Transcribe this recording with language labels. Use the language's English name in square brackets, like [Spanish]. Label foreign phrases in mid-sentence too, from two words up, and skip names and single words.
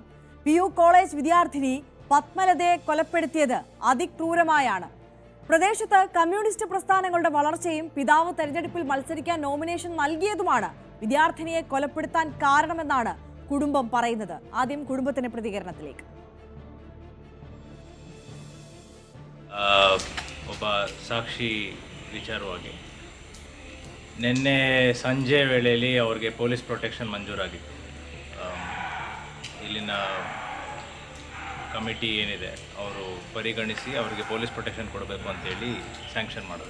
[Malayalam] PU കോളേജ് വിദ്യാർത്ഥിനി പത്മലതയെ കൊലപ്പെടുത്തിയത് അതിക്രൂരമായാണ്. പ്രദേശത്ത് കമ്മ്യൂണിസ്റ്റ് പ്രസ്ഥാനങ്ങളുടെ വളർച്ചയും പിതാവ് തെരഞ്ഞെടുപ്പിൽ മത്സരിക്കാൻ നോമിനേഷൻ നൽകിയതുമാണ് വിദ്യാർത്ഥിനിയെ കൊലപ്പെടുത്താൻ കാരണമെന്നാണ് കുടുംബം പറയുന്നത്. ആദ്യം കുടുംബത്തിന്റെ പ്രതികരണത്തിലേക്ക്. [Kannada] ಒಬ್ಬ ಸಾಕ್ಷಿ ವಿಚಾರವಾಗಿ ನಿನ್ನೆ ಸಂಜೆ ವೇಳೆಯಲ್ಲಿ ಅವ್ರಿಗೆ [English] police protection [Kannada] ಮಂಜೂರಾಗಿತ್ತು. ಇಲ್ಲಿನ ಕಮಿಟಿ ಏನಿದೆ ಅವರು ಪರಿಗಣಿಸಿ ಅವರಿಗೆ [English] police protection [Kannada] ಕೊಡಬೇಕು ಅಂತೇಳಿ ಸ್ಯಾಂಕ್ಷನ್ ಮಾಡೋದು.